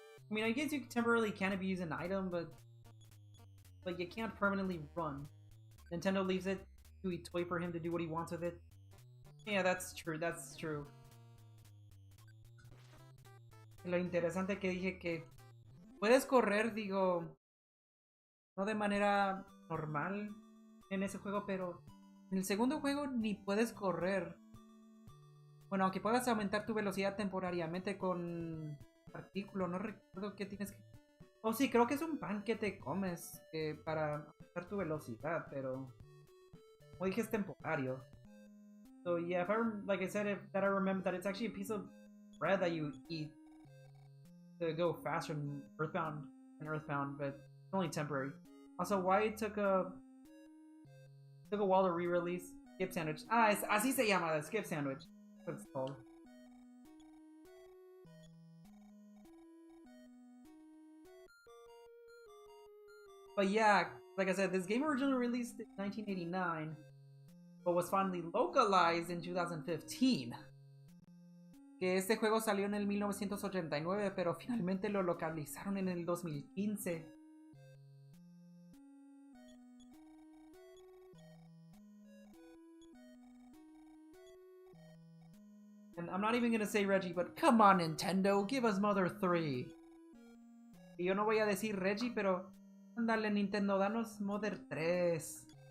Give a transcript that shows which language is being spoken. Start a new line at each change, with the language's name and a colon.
English: I mean, I guess you temporarily can if you use an item, but you can't permanently run. Nintendo leaves it to a toy for him to do what he wants with it. Yeah, that's true, that's true.
Spanish: Lo interesante que dije que puedes correr, digo, no de manera normal en ese juego, pero en el segundo juego ni puedes correr. Bueno, aunque puedas aumentar tu velocidad temporariamente con artículo, no recuerdo qué tienes que... Oh, sí, creo que es un pan que te comes para aumentar tu velocidad, pero... Como dije, es temporario.
English: So yeah, like I said, that I remember that it's actually a piece of bread that you eat to go faster than Earthbound, but it's only temporary. Also, why it took a while to re-release Skip Sandwich.
Spanish: Ah, así se llama,
English: the Skip Sandwich. That's what it's called. But yeah, like I said, this game originally released in 1989, but was finally localized in 2015.
Spanish: Que este juego salió en el 1989, pero finalmente lo localizaron en el 2015.
English: And I'm not even gonna say Reggie, but come on Nintendo, give us Mother 3.
Spanish: Y yo no voy a decir Reggie, pero ándale Nintendo, danos Mother 3.